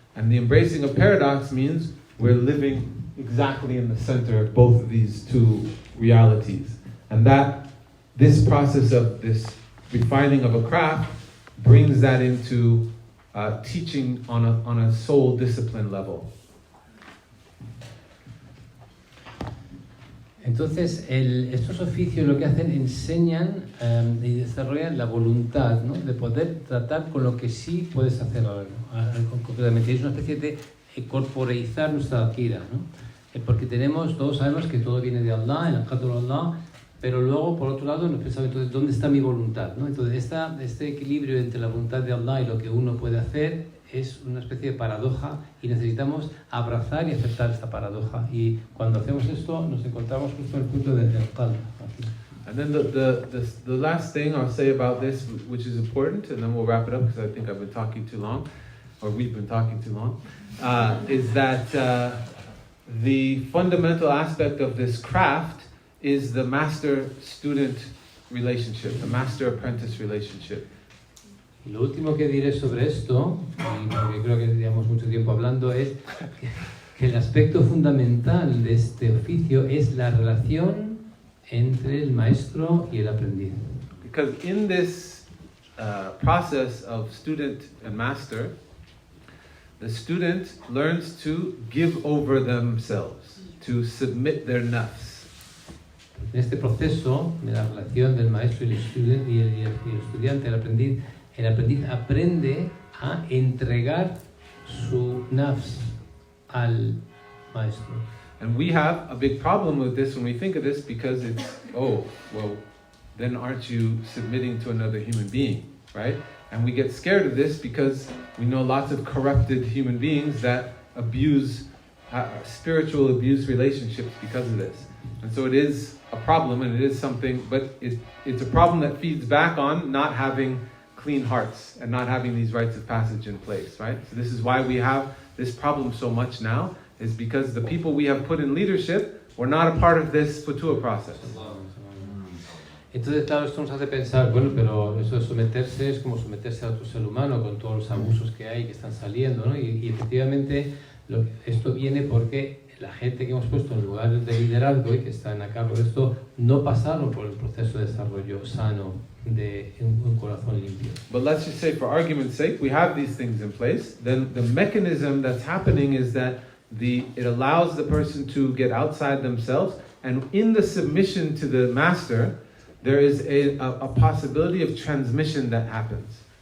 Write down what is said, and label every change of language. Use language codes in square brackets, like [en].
[en] And the embracing of paradox means we're living exactly in the center of both of these two realities. And this process of this refining of a craft brings that into teaching on a soul discipline level. [es] Entonces, estos oficios lo que hacen, enseñan y desarrollan la voluntad, ¿no? De poder tratar con lo que sí puedes hacer algo concretamente. Es una especie de corporeizar nuestra aqida, ¿no? Porque todos sabemos que todo viene de Allah, el aqida de Allah, pero luego, por otro lado, nos pensamos, entonces, ¿dónde está mi voluntad, ¿no? Entonces, este equilibrio entre la voluntad de Allah y lo que uno puede hacer es una especie de paradoja y necesitamos abrazar y aceptar esta paradoja. Y cuando hacemos esto, nos encontramos justo en el punto del qalb. [en] And then the last thing I'll say about this, which is important, and then we'll wrap it up because I think I've been talking too long, or we've been talking too long, is that the fundamental aspect of this craft is the master-student relationship, the master-apprentice relationship. [es] Y lo último que diré sobre esto, y porque creo que llevamos mucho tiempo hablando, es que el aspecto fundamental de este oficio es la relación entre el maestro y el aprendiz. [en] Because in this process of student and master, the student learns to give over themselves, to submit their nafs. [es] En este proceso de la relación del maestro y el estudiante, el aprendiz aprende a entregar su nafs al maestro. [en] And we have a big problem with this when we think of this, because it's, oh, well, then aren't you submitting to another human being, right? And we get scared of this because we know lots of corrupted human beings that abuse, spiritual abuse relationships because of this. And so it is a problem, and it is something, but it's a problem that feeds back on not having clean hearts and not having these rites of passage in place, right? So this is why we have this problem so much now, is because the people we have put in leadership were not a part of this futuwwah process. [es] Entonces, claro, esto nos hace pensar, bueno, pero eso de someterse es como someterse a otro ser humano con todos los abusos que hay, que están saliendo, ¿no? Y efectivamente esto viene porque la gente que hemos puesto en lugares de liderazgo y que están a cargo de esto no pasaron por el proceso de desarrollo sano de un corazón limpio. [en] But let's just say, for argument's sake, we have these things in place. Then the mechanism that's happening is that it allows the person to get outside themselves, and in the submission to the master, there is a possibility of transmission that happens.